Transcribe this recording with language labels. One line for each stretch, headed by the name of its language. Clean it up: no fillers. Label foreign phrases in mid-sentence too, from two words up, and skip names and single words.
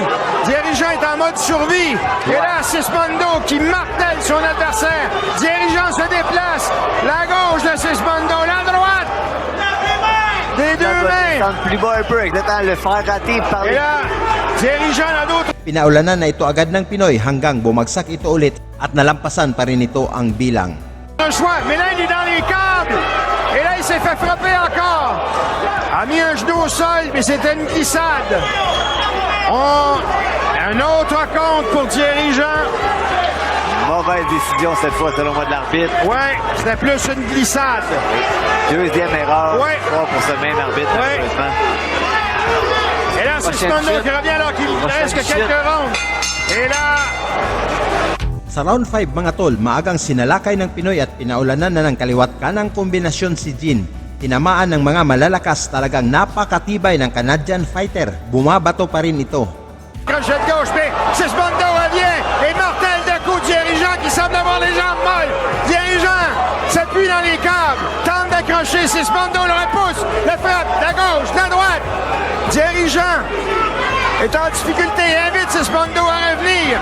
French: Dirigeant est en mode survie. Et là, Sismondo qui martèle son adversaire. Dirigeant se déplace. La gauche de Sismondo, la droite. Des deux mains. Plus bas un peu, exactement, le faire rater par Et là, dirigeant n'a d'autre.
Filipino: Pinaulanan na ito agad ng Pinoy hanggang bumagsak ito ulit at nalampasan pa rin ito ang bilang.
French: Un choix, mais là il est dans les câbles et là il s'est fait frapper encore. A mis un genou au sol, mais c'était une glissade. Un autre compte pour dirigeant. Mauvaise décision cette fois selon moi de l'arbitre. Ouais, c'était plus une glissade. Deuxième erreur. Ouais. Pour ce même arbitre. Ouais. Malheureusement. Et là c'est Sismondo qui revient alors qu'il reste que quelques rounds. Et là,
Filipino: Sa round 5 mga tol, maagang sinalakay ng Pinoy at pinaulanan na ng kaliwat kanang kombinasyon si Jean. Tinamaan ng mga malalakas, talagang napakatibay ng
English: Canadian fighter.
Filipino: Bumabato pa rin ito.
French: crochet de gauche, mais Sismondo revient et mortel de coup dirigeant qui semble avoir les jambes molles. Dirigeant s'appuie dans les câbles, tente d'accrocher Sismondo, le repousse, le frappe, la gauche, la droite. Dirigeant est en difficulté, invite Sismondo à revenir.